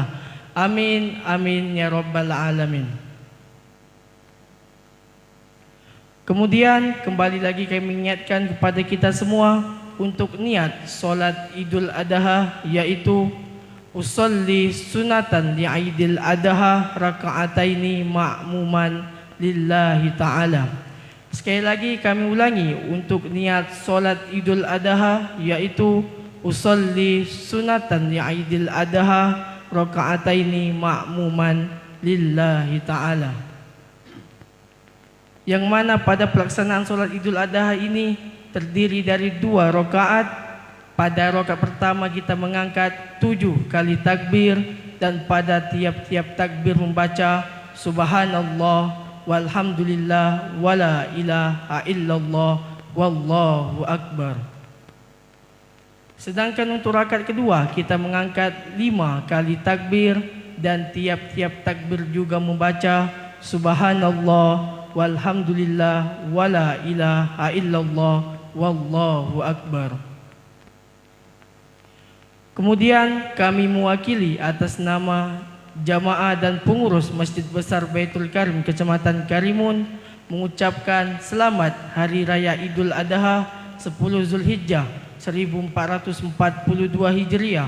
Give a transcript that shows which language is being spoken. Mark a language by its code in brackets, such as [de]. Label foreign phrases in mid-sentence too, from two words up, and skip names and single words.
[ar] آمين آمين يا رب العالمين. [id] Kemudian kembali lagi kami mengingatkan kepada kita semua untuk niat solat Idul Adha, yaitu [ar] أصلي سنة لعيد الأضحى ركعتين مأموما لله تعالى. [id] Sekali lagi kami ulangi untuk niat solat Idul Adha, yaitu [ar] أصلي سنة لعيد الأضحى ركعتين مأموما لله تعالى. [id] Yang mana pada pelaksanaan solat Idul Adha ini terdiri dari 2 rakaat. Pada rakaat pertama kita mengangkat 7 kali takbir dan pada tiap-tiap takbir membaca [ar] سبحان الله والحمد لله ولا إله إلا الله والله أكبر. [id] Sedangkan untuk rakaat kedua kita mengangkat 5 kali takbir dan tiap-tiap takbir juga membaca [ar] سبحان الله والحمد لله ولا إله إلا الله والله أكبر. [id] Kemudian kami mewakili atas nama jamaah dan pengurus Masjid Besar Baitul Karim Kecamatan Karimun mengucapkan selamat Hari Raya Idul Adha 10 Zulhijjah 1442 Hijriah.